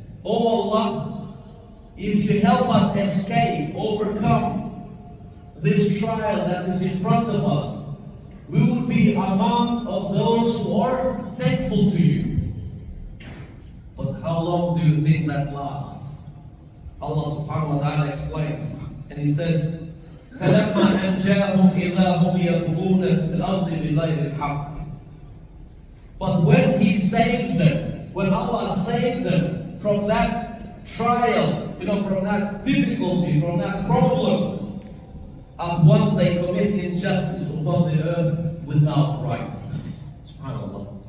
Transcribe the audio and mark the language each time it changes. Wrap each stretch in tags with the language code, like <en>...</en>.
<en>Oh Allah, if you help us escape, overcome this trial that is in front of us, we will be among of those who are thankful to you. But how long do you think that lasts? Allah subhanahu wa ta'ala explains, and He says,</en> <ar>فَلَمَّا أَنْجَاهُمْ إِذَا هُمْ يَبْغُونَ فِي الْأَرْضِ بِغَيْرِ الْحَقِّ.</ar> <en>But when He saves them, when Allah saved them from that trial, from that difficulty, from that problem, and once they commit injustice upon the earth without right. SubhanAllah.</en>